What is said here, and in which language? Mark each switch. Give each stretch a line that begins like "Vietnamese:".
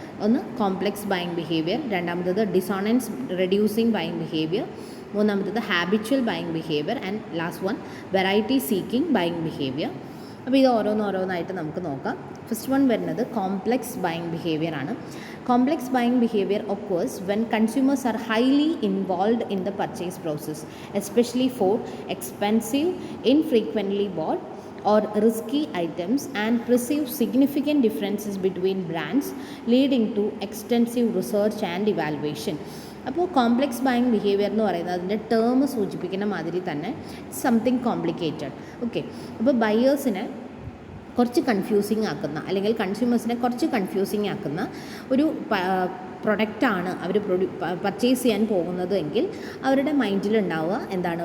Malayalam: ഒന്ന് complex buying behaviour, രണ്ടാമത്തത് dissonance reducing buying behaviour, മൂന്നാമത്തത് habitual buying behaviour,
English: and last one
Malayalam: variety seeking buying behaviour. അപ്പോൾ ഇത് ഓരോന്നായിട്ട് നമുക്ക് നോക്കാം.
English: first one
Malayalam: വരുന്നത് കോംപ്ലെക്സ് ബൈയിങ് ബിഹേവിയർ ആണ്.
English: Complex buying behaviour occurs when consumers are highly involved in the purchase process, especially for expensive infrequently bought or risky items, and perceive significant differences between brands, leading to extensive research and evaluation.
Malayalam: അപ്പോൾ complex buying behaviour എന്ന് പറയുന്നത് അതിൻ്റെ term സൂചിപ്പിക്കുന്ന മാതിരി തന്നെ
English: Something complicated.
Malayalam: Okay, അപ്പോൾ ബയേഴ്സിനെ കുറച്ച് confusing ആക്കുന്ന, അല്ലെങ്കിൽ കൺസ്യൂമേഴ്സിനെ കുറച്ച് കൺഫ്യൂസിങ് ആക്കുന്ന ഒരു പ്രൊഡക്റ്റാണ് അവർ പർച്ചേസ് ചെയ്യാൻ പോകുന്നത് എങ്കിൽ അവരുടെ മൈൻഡിലുണ്ടാവുക എന്താണ്?